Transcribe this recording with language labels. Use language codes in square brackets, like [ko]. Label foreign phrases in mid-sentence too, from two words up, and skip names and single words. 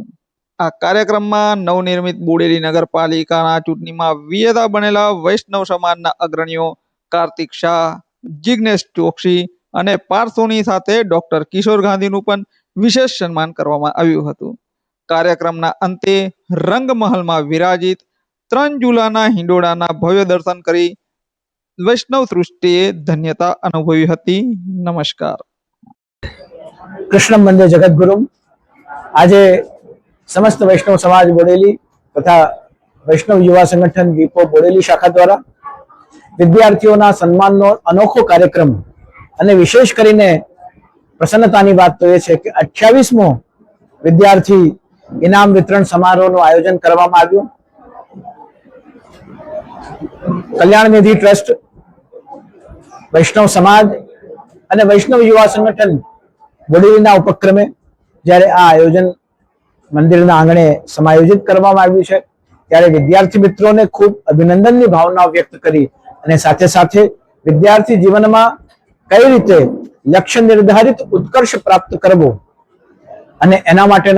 [gu] આ કાર્યક્રમમાં નવનિર્મિત બોડેલી નગરપાલિકાના ચૂંટણીમાં વિજેતા બનેલા વૈષ્ણવ સમાજના અગ્રણીઓ કાર્તિક શાહ, જિગ્નેશ ચોકસી અને પાર્થોની સાથે ડોક્ટર કિશોર ગાંધીનું પણ વિશેષ સન્માન કરવામાં આવ્યું હતું। કાર્યક્રમના અંતે રંગમહલમાં વિરાજિત 3 ઝૂલાના હિંડોળાના ભવ્ય દર્શન કરી વૈષ્ણવ સૃષ્ટિએ ધન્યતા અનુભવી હતી। નમસ્કાર। [sa] कृष्णम वंदे जगद्गुरु। [gu] આજ સમસ્ત વૈષ્ણવ સમાજ બોડેલી તથા વૈષ્ણવ યુવા સંગઠન વીપો બોડેલી શાખા દ્વારા વિદ્યાર્થીઓના સન્માનનો અનોખો કાર્યક્રમ અને વિશેષ કરીને પ્રસન્નતાની વાત તો એ છે કે 28મો વિદ્યાર્થી ઇનામ વિતરણ સમારોહનું આયોજન કરવામાં આવ્યું। કલ્યાણ નિધિ ટ્રસ્ટ, વૈષ્ણવ સમાજ અને વૈષ્ણવ યુવા સંગઠન બોડેલીના ઉપક્રમે જ્યારે આ આયોજન મંદિરના આંગણે સમાયોજિત કરવામાં આવ્યું છે, ત્યારે વિદ્યાર્થી મિત્રોને ખૂબ અભિનંદનની ભાવનાઓ વ્યક્ત કરી અને સાથે સાથે વિદ્યાર્થી જીવનમાં કઈ રીતે લક્ષ્ય નિર્ધારિત ઉત્કર્ષ પ્રાપ્ત કરવો અને એના માટેના